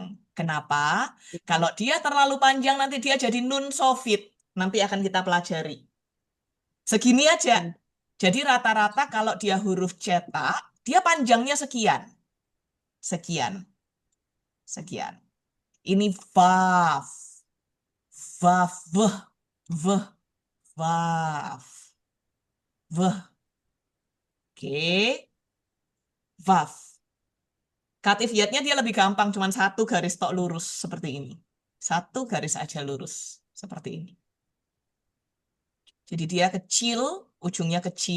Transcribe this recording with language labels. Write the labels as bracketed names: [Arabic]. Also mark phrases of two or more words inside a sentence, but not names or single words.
[Indonesian] Kenapa? Kalau dia terlalu panjang, nanti dia jadi nun sofit. Nanti akan kita pelajari. Segini aja. Jadi rata-rata kalau dia huruf cetak, dia panjangnya sekian. Sekian. Sekian. Ini vav. Vav. Vh. Vh. Vav. Vh. Oke. Vav. Kativiatnya dia lebih gampang, cuma satu garis tok lurus seperti ini. Satu garis aja lurus seperti ini. Jadi dia kecil, ujungnya kecil,